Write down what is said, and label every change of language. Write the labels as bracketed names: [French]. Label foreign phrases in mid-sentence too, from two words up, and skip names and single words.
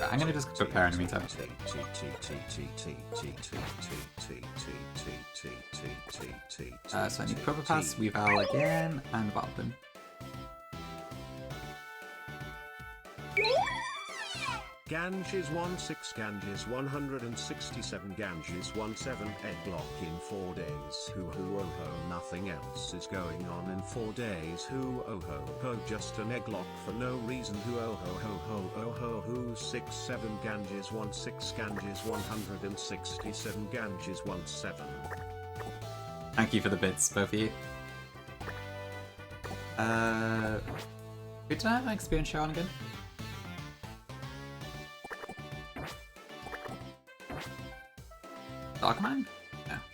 [English] I'm gonna just prepare in the meantime. So I need Cover Pass, Weavile again, and Valpin. Ganges 16, Ganges 167, Ganges 17, Egglock in 4 days. Hoo hoo oh ho, nothing else is going on in 4 days. Hoo oh ho ho, just an Egglock for no reason. Hoo oh ho ho ho oh ho hoo 67, Ganges 16, Ganges 167, Ganges 17. Thank you for the bits, both of you. Who did I have my experience share on again? Dogman? No.